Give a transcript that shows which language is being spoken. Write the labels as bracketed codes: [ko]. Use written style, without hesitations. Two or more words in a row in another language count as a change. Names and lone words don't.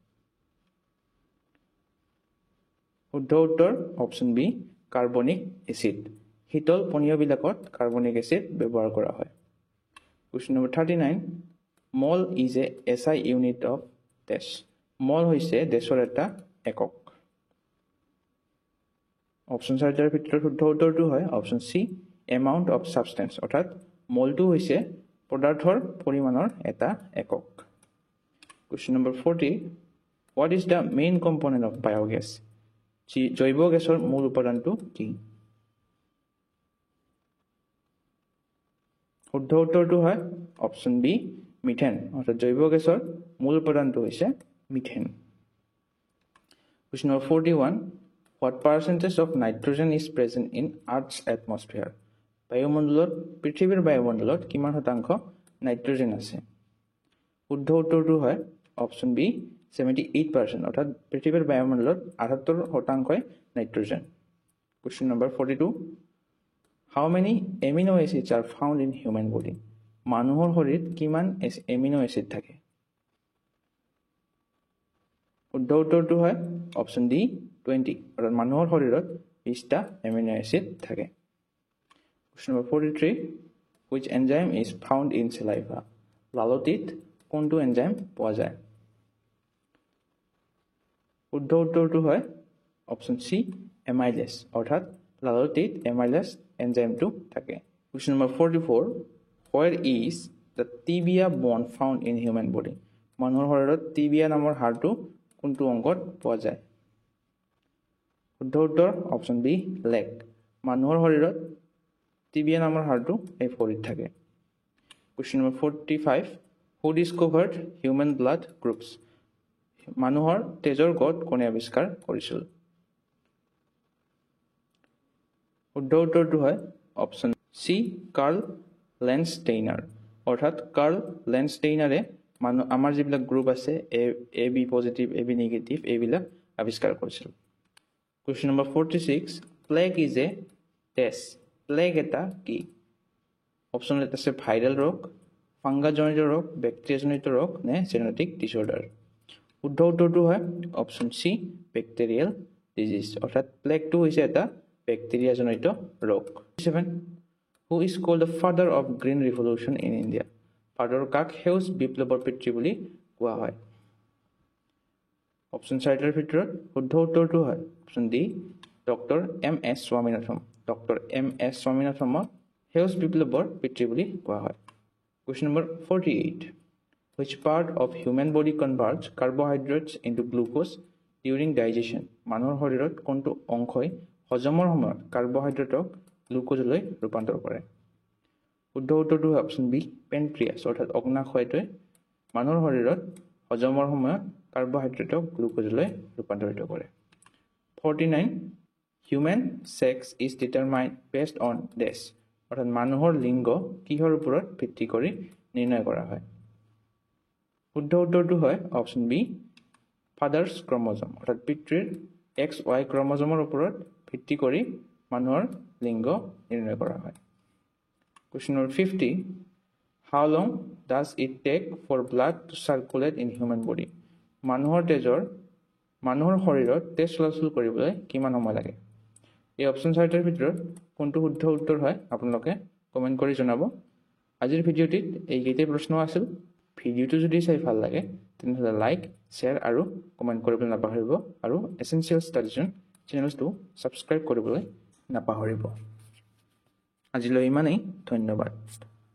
[as] শুদ্ধ উত্তৰ [en] option B carbonic acid [as] শীতল পানীয় বিলাকত [en] carbonic acid [as] ব্যৱহাৰ কৰা হয় [en] Question number 39 mole is a SI unit of dash mole [as] হৈছে ডেছৰ এটা একক অপচন চাৰিটাৰ ভিতৰত শুদ্ধ উত্তৰটো হয় [en] option C amount of substance [as] অৰ্থাৎ মলটো হৈছে পদাৰ্থৰ পৰিমাণৰ এটা একক [en] Question number 40 what is the main component of biogas [as] জৈৱ গেছৰ মূল উপাদানটো কি শুদ্ধ উত্তৰটো হয় [en] option B [as] মিথেন অৰ্থাৎ জৈৱ গেছৰ মূল উপাদানটো হৈছে মিথেন [en] Question number 41 what percentage of nitrogen is present in earth's atmosphere [as] বায়ুমণ্ডলত পৃথিৱীৰ বায়ুমণ্ডলত কিমান শতাংশ নাইট্ৰজেন আছে শুদ্ধ উত্তৰটো হয় [en] option B [as] 78% অৰ্থাৎ পৃথিৱীৰ বায়ুমণ্ডলত 78% নাইট্ৰজেন [en] Question number 42 how many amino acids are found in human body [as] মানুহৰ শৰীৰত কিমান [en] amino acid [as] থাকে শুদ্ধ উত্তৰটো হয় [en] option D [as] 20 অৰ্থাৎ মানুহৰ শৰীৰত 20টা [en] amino acid [as] থাকে [en] Question number 43 which enzyme is found in saliva [as] লালতিত কোনটো এনজাইম পোৱা যায় শুদ্ধ উত্তৰটো হয় [en] option C amylase [as] অৰ্থাৎ লালতিত [en] amylase enzyme [as] থাকে [en] Question number 44 where is the tibia bone found in human body [as] মানুহৰ শৰীৰত টিবিয়া নামৰ হাড়টো কোনটো অংগত পোৱা যায় শুদ্ধ উত্তৰ [en] option B leg [as] মানুহৰ শৰীৰত টিবিয়া নামৰ হাড়টো এই ভৰিত থাকে [en] Question number 45 who discovered human blood groups [as] মানুহৰ তেজৰ গোট কোনে আৱিষ্কাৰ কৰিছিল শুদ্ধ উত্তৰটো হয় [en] option C Karl Landsteiner [as] অৰ্থাৎ কাৰ্ল লেন্সটেইনাৰে আমাৰ যিবিলাক গ্ৰুপ আছে [en] AB positive AB negative [as] এইবিলাক আৱিষ্কাৰ কৰিছিল [en] Question number 46 plague is a dash [as] plague এটা কি অপচন আছে ভাইৰাল ৰোগ ফাংগাজনিত ৰোগ ব্যাকটেৰিয়াজনিত ৰোগ নে [en] genetic disorder [as] শুদ্ধ উত্তৰটো হয় [en] option C bacterial disease [as] অৰ্থাৎ প্লেগটো হৈছে এটা বেক্টেৰিয়াজনিত ৰোগ [en] 7 who is called the father of green revolution in India father [as] কাক সেউজ বিপ্লৱৰ পিতৃ বুলি কোৱা হয় অপশ্যন 4টাৰ ভিতৰত শুদ্ধ উত্তৰটো হয় [en] option D doctor [as] এম এছ স্বামীনাথন ডক্টৰ এম এছ স্বামীনাথনক সেউজ বিপ্লৱৰ পিতৃ বুলি কোৱা হয় [en] question number 48 which part of human body converts carbohydrates into glucose during digestion [as] মানুহৰ শৰীৰত কোনটো অংশই হজমৰ সময়ত কাৰ্বহাইড্ৰেটক গ্লুকোজলৈ ৰূপান্তৰ কৰে শুদ্ধ উত্তৰটো হয় [en] option B pancreas [as] অৰ্থাৎ অগ্নাশয়টোৱে মানুহৰ শৰীৰত হজমৰ সময়ত কাৰ্বহাইড্ৰেটক গ্লুকোজলৈ ৰূপান্তৰিত কৰে [en] 49 human sex is determined based on this [as] অৰ্থাৎ মানুহৰ লিংগ কিহৰ ওপৰত ভিত্তি কৰি নিৰ্ণয় কৰা হয় শুদ্ধ উত্তৰটো হয় [en] option B father's chromosome [as] অৰ্থাৎ পিতৃৰ XY ক্ৰম'জমৰ ওপৰত ভিত্তি কৰি মানুহৰ লিংগ নিৰ্ণয় কৰা হয় [en] question number 50 how long does it take for blood to circulate in human body [as] মানুহৰ শৰীৰত তেজ চলাচল কৰিবলৈ কিমান সময় লাগে এই অপশ্যন 4টাৰ ভিতৰত কোনটো শুদ্ধ উত্তৰ হয় আপোনালোকে কমেন্ট কৰি জনাব আজিৰ ভিডিঅ'টিত এইকেইটা প্ৰশ্ন আছিল ভিডিঅ'টো যদি চাই ভাল লাগে তেন্তে [en] like share [as] আৰু কমেন্ট কৰিবলৈ নাপাহৰিব আৰু এসেনশিয়েল ষ্টাডিজন চেনেলটো সাবস্ক্ৰাইব কৰিবলৈ নাপাহৰিব আজিলৈ ইমানেই ধন্যবাদ